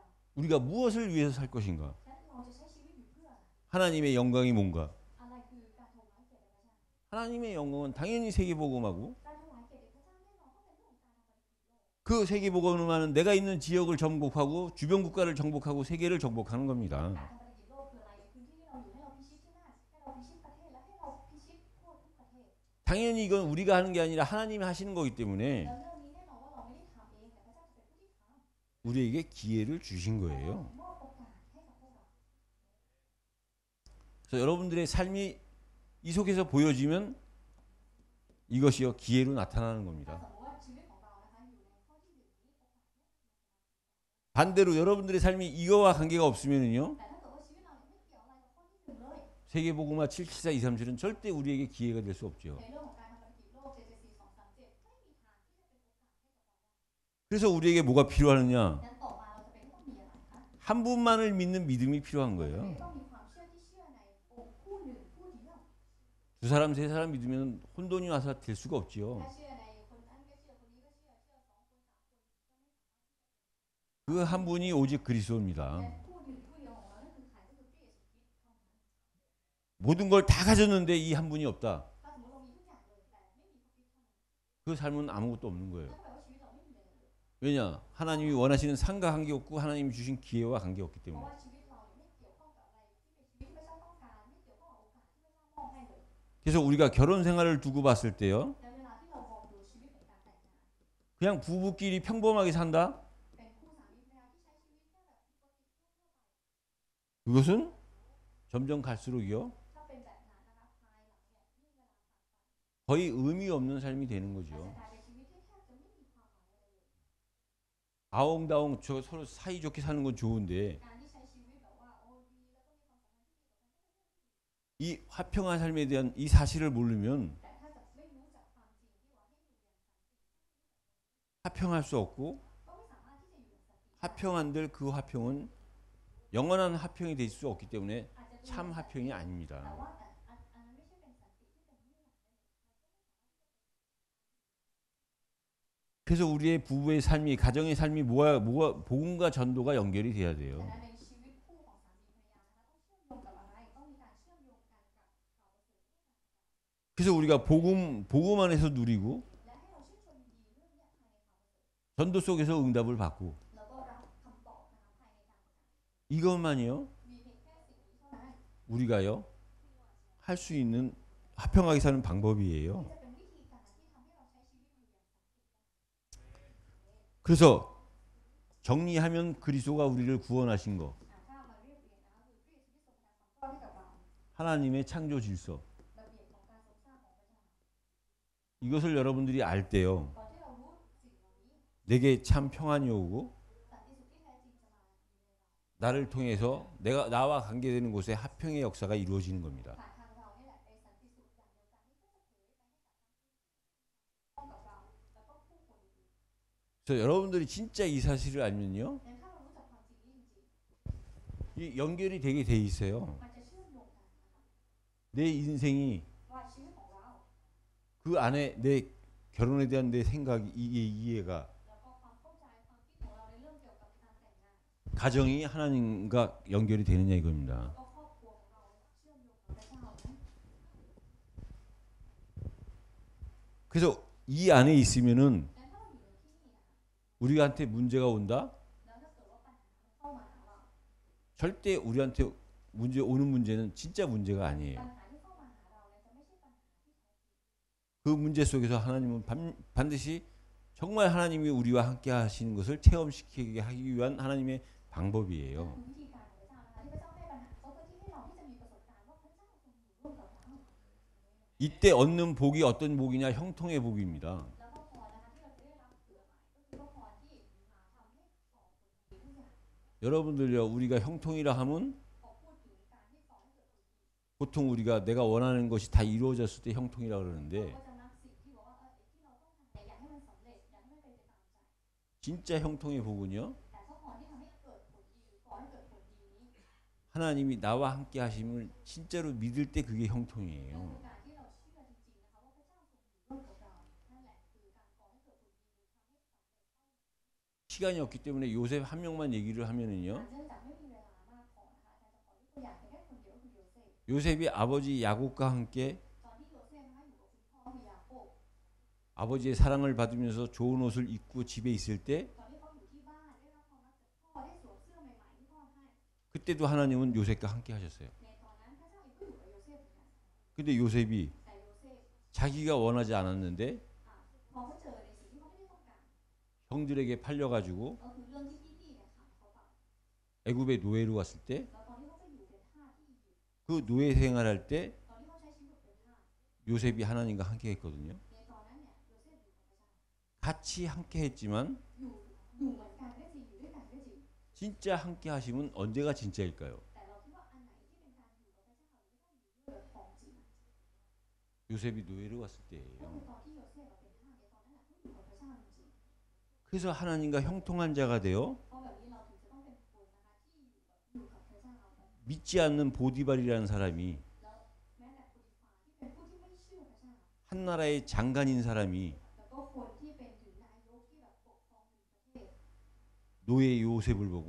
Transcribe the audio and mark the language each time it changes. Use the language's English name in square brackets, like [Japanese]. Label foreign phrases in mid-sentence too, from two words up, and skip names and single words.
[Korean] 우리가 무엇을 위해서 살 것인가? [Thai] ฉะนั้นเราจะใช้ชีวิตอยู่เพื่ออะไร [Korean] 하나님의 영광이 뭔가? [Thai] อะไรคือการถวายเกียรติแด่พระเจ้า [Korean] 하나님의 영광은 당연히 세계복음하고 [Thai] การถวายเกียรติแด่พระเจ้าแน่นอนก็เป็นเรื่องของการทำภารกิจโลก [Korean] 그 세계복음은 내가 있는 지역을 정복하고 주변 국가를 정복하고 세계를 정복하는 [Thai] การ [Korean] 겁니다. [Thai] ทำภารกิจโลกคืออะไรในพื้นที่ที่เราอยู่ให้เราพิชิตที่นั่นให้เราพิชิตประเทศและให้เราพิชิตทั่วทุกประเทศ [Korean] 당연히 이건 우리가 하는 게 아니라 하나님이 하시는 거기 때문에 [Thai] แล้วเรื่องนี้แน่นอนว่าเราไม่ได้ทำเองแต่พระเจ้าจะเป็นผู้ที่ทำ [Korean] 우리에게 기회를 주신 거예요. [Thai] มอบโอกาสให้กับพวกเรา [Korean] 그래서 여러분들의 삶이 이 속에서 보여지면 이것이요 기회로 나타나는 [Thai] ถ้า [Korean] 겁니다. [Thai] สมมติว่าชีวิตของเรานะคะอยู่ในข้อที่หนึ่งนี้โอกาสเนี่ย [Korean] 반대로 여러분들의 삶이 이거와 관계가 없으면은요 [Thai] แต่ถ้าเกิดว่าชีวิตเราเนี่ยไม่เกี่ยวอะไรกับข้อที่หนึ่งเลย [Korean] 세계복음화 774237은 절대 우리에게 기회가 될 수 없죠. [Thai] ในเรื่องของการทำภารกิจโลก 774-237 ไม่มีทางที่จะเป็นโอกาสให้กับเราได้ [Korean] 그래서 우리에게 뭐가 필요하느냐? [Thai] นั้นต่อมาเราจะเป็นต้องมีอะไรคะ [Korean] 한 분만을 믿는 믿음이 필요한 [Thai] เราจะ [Korean] 거예요. [Thai] ต้องมีความเชื่อที่เชื่อในองค์ผู้หนึ่งผู้เดียว [Korean] 두 사람 세 사람 믿으면 혼돈이 와서 될 수가 없지요. [Thai] ถ้าเชื่อในคนนั้นก็เชื่อคนนี้ก็เชื่อสองคนสามคน [Korean] 그 한 분이 오직 그리스도입니다. [Thai] และผู้หนึ่งผู้เดียวของเรานั่นคือใครก็คือพระเยซูคริสต์เท่านั้น [Korean] 모든 걸 다 가졌는데 이 한 분이 없다. [Thai] ถ้าสมมติเรามีทุกอย่างเลยแต่ไม่มีพระคริสต์เท่านั้น [Korean] 그 삶은 아무것도 없는 거예요. [Thai] นั่นแปลว่าชีวิตเราไม่มีอะไรเลย [Korean] 왜냐? 하나님이 원하시는 상과 관계없고 하나님이 주신 기회와 관계없기 [Thai] เพราะ [Korean] 때문에. [Thai] ว่าชีวิตเราเนี่ยไม่เกี่ยวข้องกับอะไรที่เป็นชีวิตที่พระเจ้าต้องการไม่เกี่ยวข้องกับโอกาสที่พระเจ้ามอบให้เลย [Korean] 그래서 우리가 결혼 생활을 두고 봤을 때요. [Thai] แต่เวลาที่เรามองดูชีวิต [Korean] 그냥 부부끼리 평범하게 산다? [Thai] เป็นคู่สามีภรรยาที่ใช้ชีวิตแค่แบบปกติทั่วๆไป [Korean] 그것은 점점 갈수록이요 [Thai] ถ้าเป็นแบบนั้นนะคะภายหลังเนี่ยยิ่งเวลาผ่านไป [Korean] 거의 의미 없는 삶이 되는 [Thai] มัน [Korean] 거죠. [Thai] จะกลายเป็นชีวิตที่แทบจะไม่มีความหมายอะไรเลย [Korean] 아웅다웅 저 서로 사이좋게 사는 건 좋은데 [Thai] การที่ใช้ชีวิตแบบว่าโอ้ดีแล้วก็มีความสัมพันธ์ที่ดีต่อกันก็เป็นเรื่องที่ดี [Korean] 이 화평한 삶에 대한 이 사실을 모르면 [Thai] แต่ถ้าจะไม่รู้จักความจริงที่ว่าให้อยู่อย่างสันติ [Korean] 화평할 수 없고 [Thai] ก็ไม่สามารถที่จะอยู่อย่างสันติได้ [Korean] 화평한들 그 화평은 영원한 화평이 될 수 없기 때문에 [Thai] อาจจะดู [Korean] 참 화평이 [Thai] แต่ [Korean] 아닙니다. [Thai] ว่าอันนั้นไม่ใช่เป็นสันติที่เป็นนิรันดร์ [Korean] 그래서 우리의 부부의 삶이 가정의 삶이 뭐가 복음과 전도가 연결이 돼야 [Thai] ฉะ [Korean] 돼요. [Thai] นั้นในชีวิตคู่ของสามีภรรยานะคะต้องเชื่อมโยงกับอะไรต้องมีการเชื่อมโยงกันกับข่าวประเสริฐ [Korean] 그래서 우리가 복음 안에서 누리고 [Thai] และให้เราชื่นชมยินดีเรื่องเนี้ยภายในข่าวประเสริฐ [Korean] 전도 속에서 응답을 받고 [Thai] แล้วก็รับคำตอบนะคะภายในการประกาศ [Korean] 이것만이요 [Thai] มีเพียงแค่สิ่งนี้เท่านั้น [Korean] 우리가요 할 수 있는 화평하게 사는 [Thai] ที่ [Korean] 방법이에요. [Thai] จะเป็นวิธีการที่ทำให้เราใช้ชีวิตอยู่อย่างสันติ [Korean] 그래서 정리하면 그리스도가 우리를 구원하신 거, [Thai] ถ้ามาเรียบเรียงนะคะคือพระเยซูคริสต์ทรงประทานความรอดให้กับเรา [Korean] 하나님의 창조 질서 [Thai] ระเบียบของการทรงสร้างของพระเจ้า [Korean] 이것을 여러분들이 알 때요 [Thai] ตอนที่เรารู้สิ่งเหล่านี้ [Korean] 내게 참 평안이 오고 [Thai] สันติสุขที่แท้จริงจะมาอยู่ในเรา [Korean] 나를 통해서 내가 나와 관계되는 곳에 화평의 역사가 이루어지는 겁니다. [Thai] ผ่านทางเรานี่แหละไอ้สันติสุขอย่างเดียวกันนี้ก็จะเผยไปให้กับทั้งผู้ที่เกี่ยวข้องกับเราแล้วก็ผู้คนอื่น [Korean] 그래서 여러분들이 진짜 이 사실을 알면요 [Thai] ๆงั้นถ้าเรารู้จักความจริงนี้จริง [Korean] 이 연결이 되게 돼 있어요. [Thai] ๆมันจะเชื่อมโยงกันนะคะ [Korean] 내 인생이 [Thai] ว่าชีวิตของเรา [Korean] 그 안에 내 결혼에 대한 내 생각이 이게 이해가 [Thai] แล้วก็ความเข้าใจความคิดของเราในเรื่องเกี่ยวกับการแต่งงาน [Korean] 가정이 하나님과 연결이 되느냐 이겁니다. [Thai] แล้วก็ครอบครัวของเราเชื่อมโยงกับพระเจ้านั้น [Korean] 그래서 이 안에 있으면은 [Thai] งั้นถ้าเราอยู่ในที่นี่นะคะ [Korean] 우리한테 문제가 온다? [Thai] แล้วถ้าเกิดว่าปัญหามันเข้ามาหาเรา [Korean] 절대 우리한테 문제 오는 문제는 진짜 문제가 [Thai] ปัญ [Korean] 아니에요. [Thai] หาที่เข้ามาหาเราเนี่ยจะไม่ใช่ปัญหาที่แท้จริง [Korean] 그 문제 속에서 하나님은 반드시 정말 하나님이 우리와 함께 하시는 것을 체험시키게 하기 위한 하나님의 [Thai] นั่น [Korean] 방법이에요. [Thai] คือวิธีการของพระเจ้านะคะที่พระเจ้าให้ปัญหาก็เพื่อที่ให้เราที่จะมีประสบการณ์ว่าพระเจ้าทรงอยู่ร่วมกับเรา [Korean] 이때 얻는 복이 어떤 복이냐? 형통의 복입니다. [Thai] แล้วก็พรนะคะที่เราจะได้รับเผื่อหมายก็คือว่าพรที่ทำให้ก่อผลดีทุกอย่าง [Korean] 여러분들요, 우리가 형통이라 하면 [Thai] พอพูดถึงการที่ก่อให้เกิดผลดี [Korean] 보통 우리가 내가 원하는 것이 다 이루어졌을 때 형통이라 [Thai] เรา [Korean] 그러는데 [Thai] ก็จะนับสิ่งที่บอกว่าที่เราต้องทำเนี่ยอยากให้มันสำเร็จอยากให้มันเป็นไปตามใจ [Korean] 진짜 형통의 복은요. [Thai] แต่ถ้าพรที่ทำให้เกิดผลดีหรือก่อให้เกิดผลดีนี้ [Korean] 하나님이 나와 함께 하심을 진짜로 믿을 때 그게 [Thai] นั่น [Korean] 형통이에요. [Thai] คือการที่เราเชื่อจริงๆนะคะว่าพระเจ้าทรงอยู่ร่วมกับเรานั่นแหละคือการก่อให้เกิดผลดีหรือทำให้สำเร็จ [Korean] 시간이 없기 때문에 요셉 한 명만 얘기를 하면은요. [Thai] เนื่องจากไม่มีเวลามากพอนะคะอาจารย์จะขอยกตัวอย่างเพียงแค่คนเดียวก็คือโยเซฟ [Korean] 요셉이 아버지 야곱과 함께 [Thai] ตอนที่โยเซฟนะคะอยู่กับคุณพ่อคือยาโคบ [Korean] 아버지의 사랑을 받으면서 좋은 옷을 입고 집에 있을 때 [Thai] ตอนที่เขาอยู่ที่บ้านได้รับความรักจากพ่อได้สวมเสื้อใหม่ๆที่พ่อให้ [Korean] 그때도 하나님은 요셉과 함께 하셨어요. [Thai] ในตอนนั้นพระเจ้าเองก็อยู่กับโยเซฟเหมือนกัน [Korean] 근데 요셉이 [Thai] แต่โยเซฟ [Korean] 자기가 원하지 않았는데 [Thai] พอเขาเจอในสิ่งที่เขาไม่ได้ต้องการ [Korean] 형들에게 팔려가지고 [Thai] ก็คือเรื่องที่พี่ๆเนี่ยขายเขาไป [Korean] 애굽의 노예로 갔을 때 [Thai] แล้วตอนที่เขาไปอยู่เป็นทาสที่อียิปต์ [Korean] 그 노예 생활할 때 [Thai] ตอนที่เขาใช้ชีวิตเป็นทาส [Korean] 요셉이 하나님과 함께 했거든요. [Thai] ในตอนนั้นเนี่ยโยเซฟอยู่กับพระเจ้า [Korean] 같이 함께 했지만 [Thai] อยู่เหมือนกันก็จริงอยู่ด้วยกันก็จริง [Korean] 진짜 함께 하심은 언제가 진짜일까요? [Thai] แต่เราคิดว่าอันไหนที่เป็นการอยู่กับพระเจ้าหรือว่าอยู่ด้วยแบบของจริง [Korean] 요셉이 노예로 갔을 [Thai] ก็ [Korean] 때예요. [Thai] คือตอนที่โยเซฟเป็นทาสในตอนนั้นแหละเขาอยู่กับพระเจ้าจริง [Korean] 그래서 하나님과 형통한 자가 되어 [Thai] ๆเพราะแบบนี้เราถึงจะต้องเป็นคนนะคะที่อยู่กับพระเจ้า [Korean] 믿지 않는 보디발이라는 사람이 [Thai] แล้วแม้แต่โพติฟาที่เป็นผู้ที่ไม่เชื่อพระเจ้า [Korean] 한 나라의 장관인 사람이 [Thai] แล้วก็คนที่เป็นถึงนายกที่แบบปกครองหนึ่งประเทศ [Korean] 노예 요셉을 보고